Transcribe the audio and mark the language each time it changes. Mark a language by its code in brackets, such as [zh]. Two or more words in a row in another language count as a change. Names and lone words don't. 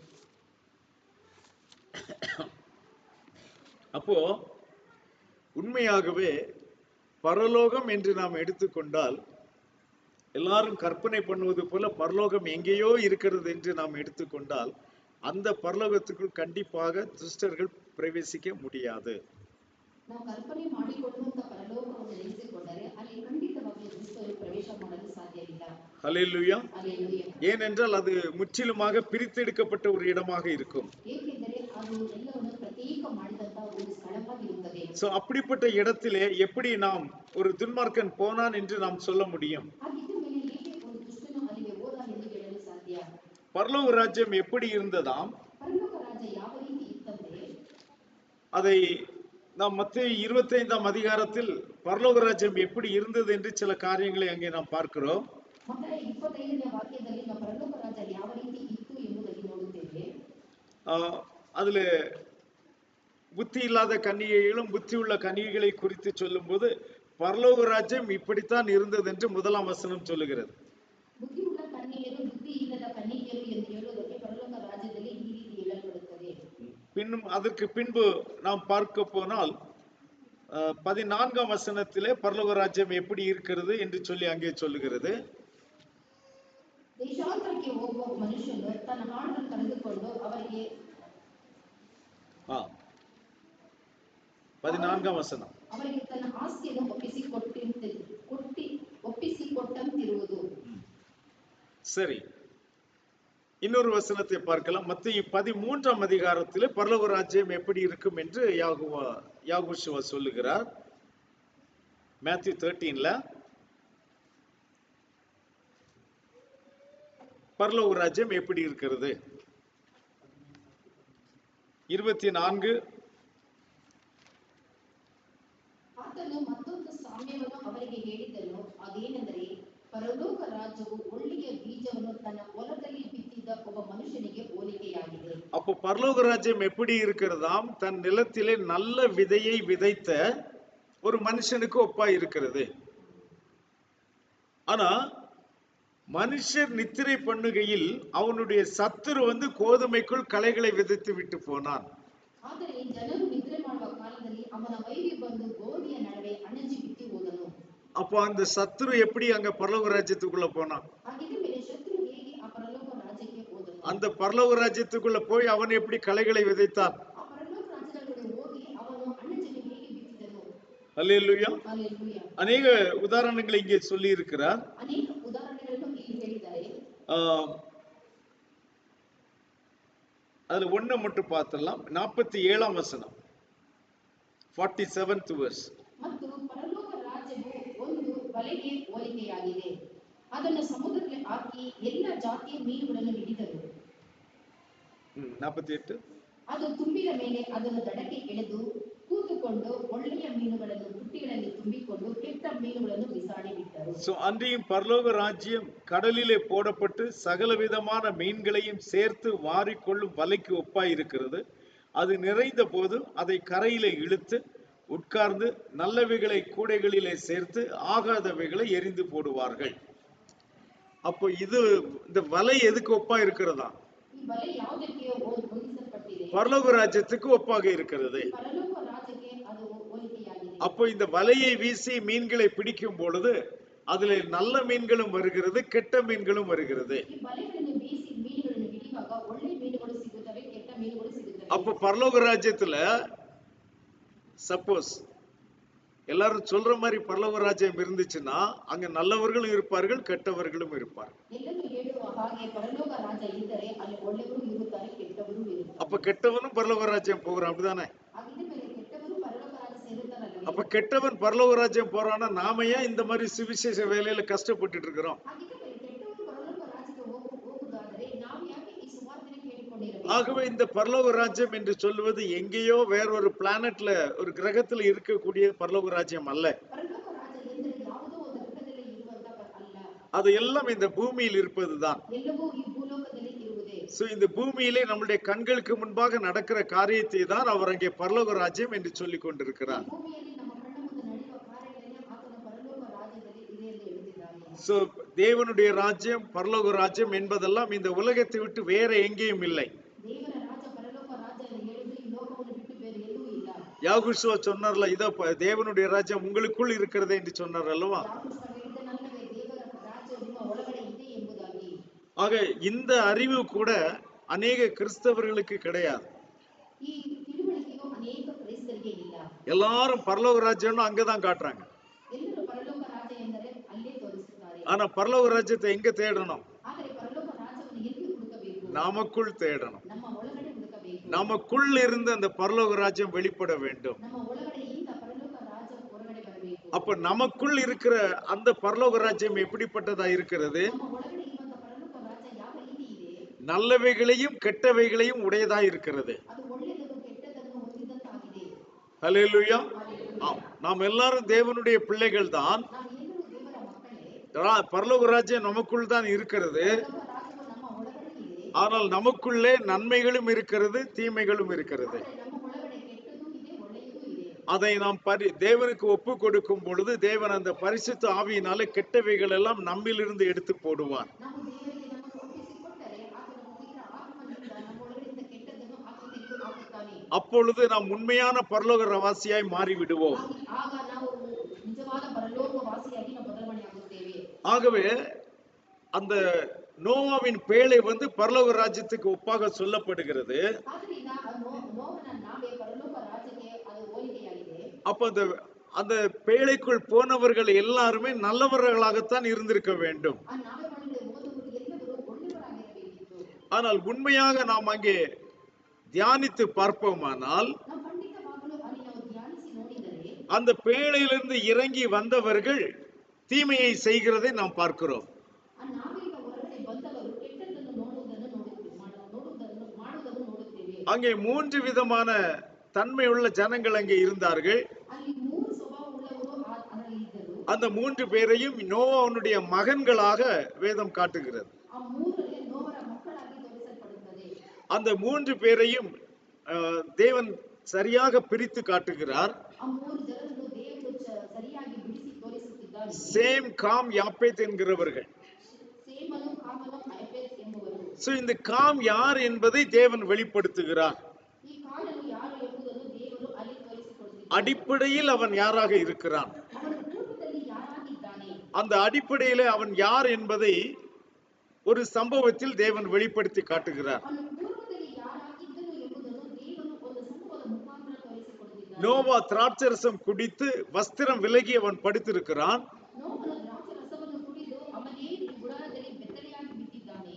[ta] அப்போ உண்மையாகவே பரலோகம் என்று நாம் எடுத்துக்கொண்டால் எல்லாரும் கற்பனை பண்ணுவது போல பரலோகம் எங்கேயோ இருக்கிறது என்று நாம் எடுத்துக்கொண்டால் அந்த பரலோகத்துக்குள் கண்டிப்பாக துஷ்டர்கள் பிரவேசிக்க முடியாது. [kn] ನಾವು ಕಲ್ಪನೆ ಮಾಡಿಕೊಳ್ಳುವಂತ ಪರಲೋಕವನ್ನು ನೆನೆಸಿಕೊಂಡರೆ ಅಲ್ಲಿ ಖಂಡಿತವಾಗಿ ದುಷ್ಟರು ಪ್ರವೇಶ ಮಾಡಲು ಸಾಧ್ಯವಿಲ್ಲ. [ta] ஹல்லேலூயா. [kn] ಹಲ್ಲೆಲೂಯಾ. [ta] ஏனென்றால் அது முற்றிலுமாக பிரித்தெடுக்கப்பட்ட ஒரு இடமாக இருக்கும். [kn] ಏಕೆಂದರೆ ಅದು ಎಲ್ಲವನ್ನು ಪ್ರತ್ಯೇಕ ಮಾಡಿದಂತ ಒಂದು ಸ್ಥಳವಾಗಿರುತ್ತದೆ. [ta] சோ அப்படிப்பட்ட இடத்திலே எப்படி நாம் ஒரு துன்மார்க்கன் போனான் என்று நாம் சொல்ல முடியும்? [kn] ಹಾಗಿದ್ದ ಮೇಲೆ ಹೇಗೆ ಒಂದು ದುಷ್ಟನು ಅಲ್ಲಿಗೆ ಹೋದ ಎಂದು ಹೇಳಲು ಸಾಧ್ಯ? [ta] பரலோக ராஜ்யம் எப்படி இருந்ததாம்? [kn] ಪರಲೋಕ ರಾಜ್ಯ ಯಾವ ರೀತಿ ಇತ್ತಂದ್ರೆ [ta] அதை நாம் மத்தேயு 25ஆம் அதிகாரத்தில் பரலோக ராஜ்யம் எப்படி இருந்தது என்று சில காரியங்களை அங்கே நாம் பார்க்கிறோம். [kn] ಮತ್ತಾಯ 25ನೇ ವಾಕ್ಯದಲ್ಲಿ ನಾವು ಪರಲೋಕ ರಾಜ್ಯ ಯಾವ ರೀತಿ ಇತ್ತು ಎಂಬುದನ್ನು ನೋಡುತ್ತೇವೆ. [ta] அதுல புத்தி இல்லாத கன்னிகைகளும் புத்தி உள்ள கன்னிகைகளை குறித்து சொல்லும்போது பரலோக ராஜ்யம் இப்படித்தான் இருந்தது என்று முதலாம் வசனம் சொல்லுகிறது. [kn] ಬುದ್ಧಿ ಉಳ್ಳ ಕನ್ಯೆಯರು ಬುದ್ಧಿ ಇಲ್ಲದ ಕನ್ಯೆಯರು ಎಂದು ಹೇಳುವುದಕ್ಕೆ ಪರಲೋಕ ರಾಜ್ಯದಲ್ಲಿ ಈ ರೀತಿ ಹೇಳಲ್ಪಡುತ್ತದೆ. [ta] பின்னும் அதற்கு பின்பு நாம் பார்க்க போனால் 14ஆம் வசனத்திலே பரலோக ராஜ்யம் எப்படி இருக்கிறது என்று சொல்லி அங்கே சொல்லுகிறது. [kn] ದೇಶಾಂತರಕ್ಕೆ ಪರಲೋಕಕ್ಕೆ ಹೋಗುವ ಮನುಷ್ಯನು ತನ್ನ ಆಳನ್ನು ಕಳೆದುಕೊಂಡು ಅವರಿಗೆ [ta] 14ாம் வசனம். [kn] ಅವರಿಗೆ ತನ್ನ ಆಸ್ತಿಯನ್ನು ಒಪ್ಪಿಸಿಕೊಟ್ಟಂತಿರುವುದು. [ta] சரி, இன்னொரு வசனத்தை பார்க்கலாம். மத்தேயு 13ாம் அதிகாரத்திலே பரலோக ராஜ்யம் எப்படி இருக்கும் என்று யாகோஷுவா சொல்லுகிறார். மேத்யூ 13ல பரலோக ராஜ்யம் எப்படி இருக்கிறது? 24. [kn] ಆತನು ಮತ್ತೊಂದು ಸಾಮ್ಯವನ್ನು ಅವರಿಗೆ ಹೇಳಿದನು, ಅದೇನೆಂದರೆ ಪರಲೋಕ ರಾಜ್ಯವು ಒಳ್ಳೆಯ ಬೀಜವನ್ನು ತನ್ನ ಹೊಲದಲ್ಲಿ ಬಿತ್ತಿದ ಒಬ್ಬ ಮನುಷ್ಯನಿಗೆ ಹೋಲಿಕೆಯಾಗಿದೆ. [ta] அப்போ பரலோக ராஜ்யம் எப்படி இருக்கிறதாம்? தன் நிலத்திலே நல்ல விதையை விதைத்த ஒரு மனுஷனுக்கு ஒப்பா இருக்கிறது. ஆனா மனுஷர் நித்திரை பண்ணுகையில் அவனுடைய சத்துரு கோதுமைக்குள் களைகளை விதைத்து விட்டு போனான். [kn] ಆದರೆ ಜನರು ನಿದ್ರೆ ಮಾಡುವ ಕಾಲದಲ್ಲಿ ಅವನ ವೈರಿ ಬಂದು ಗೋಧಿಯ ನಡುವೆ ಅಣಜಿ ಬಿತ್ತಿ ಹೋದನು. [ta] அப்போ அந்த சத்துரு எப்படி அங்க பரலோக ராஜ்யத்துக்குள்ள போனான்? [kn] ಹಾಗಿದ್ದ ಮೇಲೆ ಶತ್ರು ಹೇಗೆ ಆ ಪರಲೋಕ ರಾಜ್ಯಕ್ಕೆ ಹೋದನು? [ta] அந்த பரலோக ராஜ்யத்துக்குள்ள போய் அவன் எப்படி களைகளை விதைத்தான்? [kn] ಆ ಪರಲೋಕ ರಾಜ್ಯದೊಳಗೆ ಹೋಗಿ ಅವನು ಅಣಜನ್ನು ಹೇಗೆ ಬಿತ್ತಿದನು? [ta] அல்லேலூயா. [kn] ಹಲ್ಲೆಲೂಯಾ. [ta] அநேக உதாரணங்களை இங்கே சொல்லி இருக்கிறார். [kn] ಅನೇಕ ಉದಾಹರಣೆಗಳನ್ನು ಇಲ್ಲಿ ಹೇಳಿದ್ದಾರೆ. [ta] அதுல ஒண்ணு மட்டும் பார்த்தலாம். 47ாம் வசனம், [en] 47th verse. [kn] ಮತ್ತು ಪರಲೋಕ ರಾಜ್ಯವು ಒಂದು ಬಲೆಗೆ ಹೋಲಿಕೆಯಾಗಿದೆ. ಅದನ್ನು ಸಮುದ್ರಕ್ಕೆ ಹಾಕಿ ಎಲ್ಲ ಜಾತಿಯ ಮೀನುಗಳನ್ನು ಹಿಡಿದರು. 48. ಅದು ತುಂಬಿದ ಮೇಲೆ ಅದನ್ನು ದಡಕ್ಕೆ ಎಳೆದು ಕೂತುಕೊಂಡು ಒಳ್ಳೆಯ ಮೀನುಗಳನ್ನು ಬುಟ್ಟಿಗಳಲ್ಲಿ ತುಂಬಿಕೊಂಡು ಕೆಟ್ಟ ಮೀನುಗಳನ್ನು ಬಿಸಾಡಿ ಬಿಟ್ಟರು. [ta] அன்றியும் பரலோக ராஜ்யம் கடலிலே போடப்பட்டு சகல விதமான மீன்களையும் சேர்த்து வாரிக்கொள்ளும் வலைக்கு ஒப்பாய் இருக்கிறது. அது நிறைந்த போது அதை கரையிலே இழுத்து உட்கார்ந்து நல்லவைகளை கூடைகளிலே சேர்த்து ஆகாதவைகளை எரிந்து போடுவார்கள். அப்போ இந்த வலை எதுக்கு ஒப்பா இருக்கிறதா? [kn] ಈ ಬಲೆ ಯಾವುದಕ್ಕೆ ಹೋಲಿಸಲ್ಪಟ್ಟಿದೆ? [ta] பரலோக ராஜ்யத்துக்கு ஒப்பாக இருக்கிறது. [kn] ಪರಲೋಕ ರಾಜ್ಯಕ್ಕೆ ಅದು ಹೋಲಿಕೆಯಾಗಿದೆ. [ta] அப்போ இந்த வலையை வீசி மீன்களை பிடிக்கும் பொழுது அதுல நல்ல மீன்களும் வருகிறது, கெட்ட மீன்களும் வருகிறது. [kn] ಈ ಬಲೆಗಳನ್ನು ಬೀಸಿ ಮೀನುಗಳನ್ನು ಹಿಡಿಯುವಾಗ ಒಳ್ಳೆ ಮೀನುಗಳು ಸಿಗುತ್ತವೆ, ಕೆಟ್ಟ ಮೀನುಗಳು ಸಿಗುತ್ತವೆ. [ta] அப்ப பரலோக ராஜ்யத்துல சப்போஸ் எல்லாரும் சொல்ற மாதிரி பரலோக ராஜ்யம் இருந்துச்சுன்னா அங்க நல்லவர்களும் இருப்பார்கள், கெட்டவர்களும் இருப்பார்கள். [kn] ಎಲ್ಲರೂ ಹೇಳುವ ಹಾಗೆ ಪರಲೋಕ ರಾಜ್ಯ ಇದ್ದರೆ ಅಲ್ಲಿ ಒಳ್ಳೆಯವರು ಇರುತ್ತಾರೆ, ಕೆಟ್ಟವರು ಇರುತ್ತಾರೆ. [ta] அப்ப கெட்டவனும் பரலோக ராஜ்யம் போகிறான், அப்படிதானே? [kn] ಹಾಗಿದ್ದ ಮೇಲೆ ಕೆಟ್ಟವರು ಪರಲೋಕ ರಾಜ್ಯ ಸೇರುತ್ತಾರಲ್ಲ. [ta] அப்ப கெட்டவன் பரலோக ராஜ்யம் போறான்னா நாம ஏன் இந்த மாதிரி சுவிசேஷ வேலையில கஷ்டப்பட்டுட்டு இருக்கிறோம்? [kn] ಹಾಗಿದ್ದ ಮೇಲೆ ಕೆಟ್ಟವರು ಪರಲೋಕ ರಾಜ್ಯಕ್ಕೆ ಹೋಗುವುದಾದರೆ ನಾವು ಯಾಕೆ ಈ ಸುವಾರ್ತೆಯನ್ನು ಕೇಳಿಕೊಂಡಿರಬೇಕು? [ta] ஆகவே இந்த பரலோக ராஜ்யம் என்று சொல்வது எங்கேயோ வேற ஒரு பிளானட்ல, ஒரு கிரகத்துல இருக்கக்கூடிய பரலோக ராஜ்யம் அல்ல. [kn] ಪರಲೋಕ ರಾಜ್ಯ ಎಂದರೆ ಯಾವುದೋ ಒಂದು ಗ್ರಹದಲ್ಲಿ ಇರುವಂತ ಅಲ್ಲ. [ta] அது எல்லாம் இந்த பூமியில் இருப்பதுதான். [kn] ಎಲ್ಲವೂ ಈ ಭೂಲೋಕದಲ್ಲಿ ಇರುವುದೇ. [ta] சோ இந்த பூமியிலே நம்முடைய கண்களுக்கு முன்பாக நடக்கிற காரியத்தை தான் அவர் அங்கே பரலோக ராஜ்யம் என்று சொல்லிக் கொண்டிருக்கிறார். [kn] ಭೂಮಿಯಲ್ಲಿ ನಮ್ಮ ಕಣ್ಣ ಮುಂದೆ ನಡೆಯುವ ಕಾರ್ಯಗಳನ್ನೇ ಆತನ ಪರಲೋಕ ರಾಜ್ಯದಲ್ಲಿ ಇದೆ ಎಂದು ಹೇಳುತ್ತಿದ್ದಾನೆ. [ta] சோ தேவனுடைய ராஜ்யம், பரலோக ராஜ்யம் என்பதெல்லாம் இந்த உலகத்தை விட்டு வேற எங்கேயும் இல்லை. [kn] ದೇವರ ರಾಜ್ಯ ಪರಲೋಕ ರಾಜ್ಯ ಎಂದು ಹೇಳುವುದು ಈ ಲೋಕವನ್ನು ಬಿಟ್ಟು ಬೇರೆ ಎಲ್ಲೂ ಇಲ್ಲ. [ta] யாகுஷுவா சொன்னார்ல, இதோ தேவனுடைய ராஜ்யம் உங்களுக்குள் இருக்கிறதே என்று சொன்னார் அல்லவா? [kn] ಯಾಕೋಬ ಹೇಳಿದನಲ್ಲವೇ, ದೇವರ ರಾಜ್ಯ ನಿಮ್ಮ ಒಳಗಡೆ ಇದೆ ಎಂಬುದಾಗಿ. [ta] ஆக இந்த அறிவு கூட அநேக கிறிஸ்தவர்களுக்கு கிடையாது. [kn] ಈ ತಿಳುವಳಿಕೆಯು ಅನೇಕ ಕ್ರೈಸ್ತರಿಗೆ ಇಲ್ಲ. [ta] எல்லாரும் பரலோக ராஜ்யம்னு அங்கதான் காட்டுறாங்க. [kn] ಎಲ್ಲರೂ ಪರಲೋಕ ರಾಜ್ಯ ಎಂದರೆ ಅಲ್ಲೇ ತೋರಿಸುತ್ತಾರೆ. [ta] ஆனா பரலோக ராஜ்யத்தை எங்க தேடணும்? [kn] ಆದರೆ ಪರಲೋಕ ರಾಜ್ಯವನ್ನು ಎಲ್ಲಿ ಹುಡುಕಬೇಕು? [ta] நமக்குள் தேடணும். [kn] ನಮ್ಮ ಒಳಗಡೆ ಹುಡುಕಬೇಕು. [ta] நமக்குள் இருந்து அந்த பரலோக ராஜ்யம் வெளிப்பட வேண்டும். [kn] ನಮ್ಮ ಒಳಗಡೆಯಿಂದ ಪರಲೋಕ ರಾಜ್ಯ ಹೊರಗಡೆ ಬರಬೇಕು. [ta] அப்ப நமக்குள் இருக்கிற அந்த பரலோக ராஜ்யம் எப்படிப்பட்டதா இருக்கிறது? [kn] ನಮ್ಮ ಒಳಗಡೆ ಇರುವಂತ ಪರಲೋಕ ರಾಜ್ಯ ಯಾವ ರೀತಿ ಇದೆ? [ta] நல்லவைகளையும் கெட்டவைகளையும் உடையதா இருக்கிறது. [kn] ಅದು ಒಳ್ಳೆಯದನ್ನು ಕೆಟ್ಟದನ್ನು ಹೊಂದಿದಂತಾಗಿದೆ. [ta] ஹல்லேலூயா. நாம் எல்லாரும் தேவனுடைய பிள்ளைகள் தான். [kn] ನಾವು ಎಲ್ಲರೂ ದೇವರ ಮಕ್ಕಳೇ. [ta] பரலோக ராஜ்யம் நமக்குள் தான் இருக்கிறது. [kn] ಪರಲೋಕ ರಾಜ್ಯವು ನಮ್ಮ ಒಳಗಡೆ ಇದೆ. [ta] ஆனால் நமக்குள்ளே நன்மைகளும் இருக்கிறது, தீமைகளும் இருக்கிறது. [kn] ಆದರೆ ನಮ್ಮ ಒಳಗಡೆ ಕೆಟ್ಟದ್ದು ಇದೆ, ಒಳ್ಳೆಯದು ಇದೆ. [ta] அதை நாம் தேவனுக்கு ஒப்பு கொடுக்கும் பொழுது தேவன் அந்த பரிசுத்த ஆவியினாலே கெட்டவைகள் எல்லாம் நம்மிலிருந்து எடுத்து போடுவார். [kn] ನಾವು ದೇವರಿಗೆ ನಮ್ಮನ್ನು ಒಪ್ಪಿಸಿಕೊಟ್ಟರೆ ಆತನ ಪವಿತ್ರ ಆತ್ಮನಿಂದ ನಮ್ಮ ಒಳಗಡೆಯಿಂದ ಕೆಟ್ಟದ್ದನ್ನು ಆತ ತೆಗೆದು ಹಾಕುತ್ತಾನೆ. [ta] அப்பொழுது நாம் உண்மையான பரலோக வாசியாய் மாறி விடுவோம். [kn] ಆಗ ನಾವು ನಿಜವಾದ ಪರಲೋಕ ವಾಸಿಯಾಗಿ ನಾವು ಬದಲಾವಣೆ ಆಗುತ್ತೇವೆ. [ta] ஆகவே அந்த நோவாவின் பேழை பரலோக ராஜ்யத்துக்கு ஒப்பாக சொல்லப்படுகிறது. [kn] ಆದ್ರಿಂದ ನೋವನ ನಾವೇ ಪರಲೋಕ ರಾಜ್ಯಕ್ಕೆ ಅದು ಹೋಲಿಕೆಯಾಗಿದೆ. [ta] அப்ப அந்த பேழைக்குள் போனவர்கள் எல்லாருமே நல்லவர்களாகத்தான் இருந்திருக்க வேண்டும். [kn] ಆ ನಾವೇ ಒಳಗಡೆ ಹೋದವರು ಎಲ್ಲರೂ ಒಳ್ಳೆಯವರಾಗಿರಬೇಕಿತ್ತು. [ta] ஆனால் உண்மையாக நாம் அங்கே தியானித்து பார்ப்போமானால் [kn] ನಾವು ಖಂಡಿತವಾಗಲೂ ಅಲ್ಲಿ ನಾವು ಧ್ಯಾನಿಸಿ ನೋಡಿದರೆ [ta] அந்த பேழையிலிருந்து இறங்கி வந்தவர்கள் தீமையை செய்கிறதை நாம் பார்க்கிறோம். [kn] ಆ ನಾವೆಲ್ಲ ಹೊರಗಡೆ ಬಂದವರು ಕೆಟ್ಟದ್ದನ್ನು ಮಾಡುವುದನ್ನು ನೋಡುತ್ತೇವೆ. [ta] அங்கே 3 விதமான தன்மையுள்ள ஜனங்கள் அங்கே இருந்தார்கள். [kn] ಅಲ್ಲಿ 3 ಸ್ವಭಾವ உள்ளವರು ಅದರಲ್ಲಿ ಇದ್ದರು. [ta] அந்த 3 பேரையும் நோவாவுடைய மகன்களாக வேதம் காட்டுகிறது. [kn] ಆ 3 ನೋವರ ಮಕ್ಕಳಾಗಿ ತೋರಿಸಲ್ಪಡುತ್ತದೆ. [ta] அந்த 3 பேரையும் தேவன் சரியாக பிரித்து காட்டுகிறார். [kn] ಆ 3 ಜನರನ್ನು ದೇವರು ಸರಿಯಾಗಿ ಬಿಡಿಸಿ ತೋರಿಸುತ್ತಿದ್ದಾನೆ. [ta] சேம், காம், யாப்பேத் என்கிறவர்கள். [kn] சேமನು காமನು யாப்பேத் ಎಂಬುವರು. [ta] சோ இந்த காம் யார் என்பதை தேவன் வெளிப்படுத்துகிறார். [kn] ಈ ಕಾಮನು ಯಾರು ಎಂಬುದನ್ನು ದೇವರು ಅಲ್ಲಿ ತೋರಿಸಿಕೊಡುತ್ತಿದ್ದಾನೆ. [ta] அடிப்படையில் அவன் யாராக இருக்கிறான், [kn] ಅವನ ರೂಪದಲ್ಲಿ ಯಾರಾಗಿದ್ದಾನೆ, [ta] அந்த அடிப்படையிலே அவன் யார் என்பதை ஒரு சம்பவத்தில் தேவன் வெளிப்படுத்தி காட்டுகிறார். [kn] ಅವನ ಪೂರ್ವದಲ್ಲಿ ಯಾರಾಗಿದ್ದನು ಎಂಬುದನ್ನು ದೇವರು ಒಂದು ಸಂಭವದ ಮುಖಾಂತರ ತೋರಿಸಿಕೊಡುತ್ತಿದ್ದಾನೆ. [ta] நோவா திராட்சரசம் குடித்து வஸ்திரம் விலகி அவன் படுத்திருக்கிறான். [kn] ನೋವನ ದ್ರಾಕ್ಷಾರಸವನ್ನು ಕುಡಿದು ಅವನೇ ಗುಡಾರದಲ್ಲಿ ಬೆತ್ತಲೆಯಾಗಿ ಬಿದ್ದಿದ್ದಾನೆ.